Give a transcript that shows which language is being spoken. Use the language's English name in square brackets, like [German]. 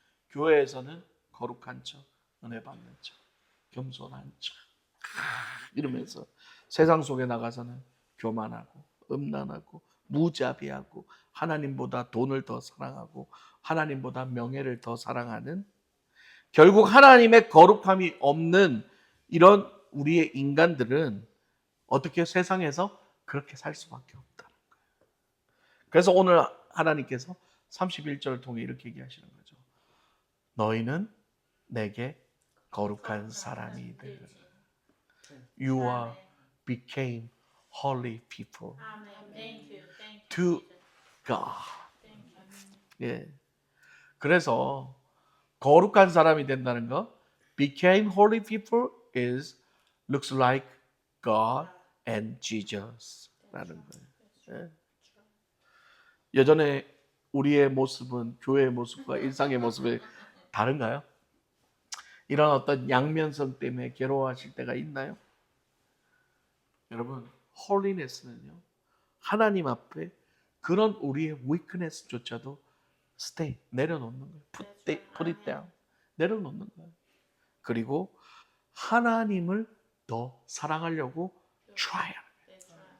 [Korean] 교회에서는 거룩한 척, 은혜 받는 척, 겸손한 척 이러면서 세상 속에 나가서는 교만하고 음란하고 무자비하고 하나님보다 돈을 더 사랑하고 하나님보다 명예를 더 사랑하는 결국 하나님의 거룩함이 없는 이런 우리의 인간들은 어떻게 세상에서 그렇게 살 수밖에 없다는 거예요. 그래서 오늘 하나님께서 31절을 통해 이렇게 얘기하시는 거죠. 너희는 내게 거룩한 사람이 되리라. [English] You are became holy people to God. [Korean] 예. 그래서 거룩한 사람이 된다는 거, [English] became holy people is looks like God and Jesus. [Korean] 라는 거예요. 예. 여전에 우리의 모습은 교회의 모습과 일상의 모습이 다른가요? 이런 어떤 양면성 때문에 괴로워하실 때가 있나요? 여러분, 홀리네스는요, 하나님 앞에 그런 우리의 weakness조차도 stay, 내려놓는 거예요. [English] put it down, [Korean] 내려놓는 거예요. 그리고 하나님을 더 사랑하려고 try 하는 거예요.